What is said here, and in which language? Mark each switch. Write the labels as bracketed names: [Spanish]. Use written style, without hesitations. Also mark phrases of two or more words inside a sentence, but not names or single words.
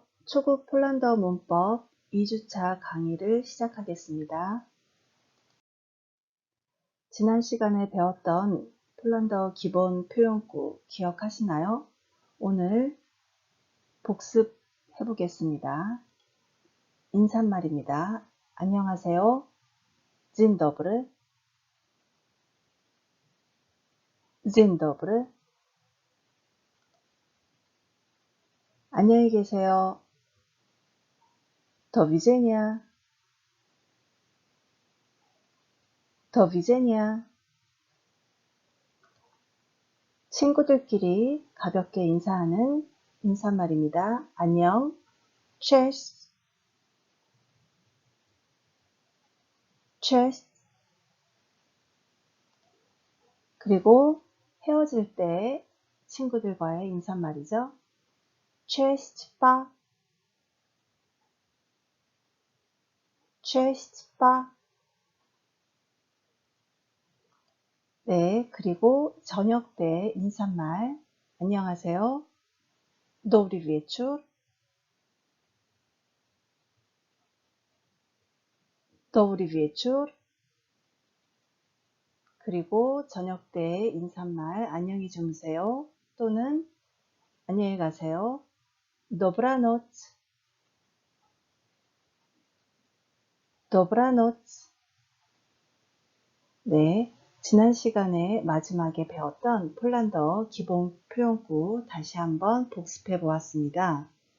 [Korean] 초급 폴란드어 문법 2주차 강의를 시작하겠습니다. 지난 시간에 배웠던 폴란드어 기본 표현구 기억하시나요? 오늘 복습해 보겠습니다. 인사말입니다. 안녕하세요. [Polish] Dzień dobry. Dzień dobry. [Korean] 안녕히 계세요. [Polish] Do widzenia. Do widzenia. [Korean] 친구들끼리 가볍게 인사하는 인사말입니다. 안녕. [Polish] Cześć. Cześć. [Korean] 그리고 헤어질 때 친구들과의 인사말이죠. [Polish] Cześć pa. Cześć pa. [Korean] 네, 그리고 저녁 때 인사말 안녕하세요. [Polish] Dobry wieczór. Dobry wieczór. [Korean] 그리고 저녁 때 인사말 안녕히 주무세요 또는 안녕히 가세요. [Polish] Dobranoc. Dobranoc. [Korean] 네, 지난 시간에 마지막에 배웠던 폴란드어 기본 표현구 다시 한번 복습해 보았습니다.